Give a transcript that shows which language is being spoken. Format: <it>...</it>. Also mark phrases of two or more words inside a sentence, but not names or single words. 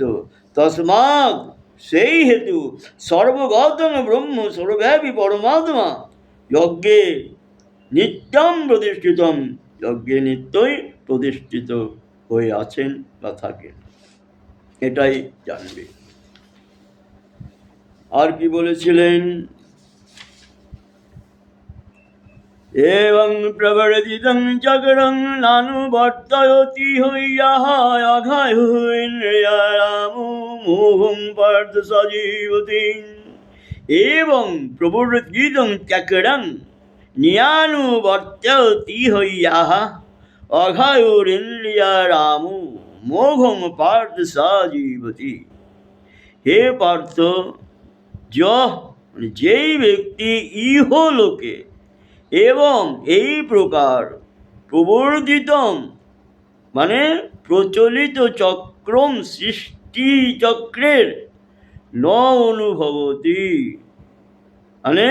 <bn>তস্মাৎ, সেই হেতু,</bn> <sa>সর্বগতং ব্রহ্ম,</sa> <bn>সর্বব্যাপী পরমাত্মা,</bn> <sa>যজ্ঞে নিত্যম প্রতিষ্ঠিতম,</sa> <bn>যজ্ঞে নিত্যই প্রতিষ্ঠিত হয়ে আছেন বা থাকেন, এটাই জানবে। আর কি বলেছিলেন?</bn> <sa>एवं प्रवर्तितं चक्रं नानुवर्तयति हयः अघायुरिन्द्रियारामो मोहं पार्थ सजीवति। एवं प्रवर्तितं चक्रं न्यानुवर्तयति हयः अघायुरिन्द्रियारामो मोहं पार्थ सजीवति। हे पार्थ,</sa> <bn>যেই ব্যক্তি ইহলোকে এবং এই প্রকার প্রবর্তিতম মানে প্রচলিত চক্রম, সৃষ্টি চক্রের ন অনুভবতি মানে</bn>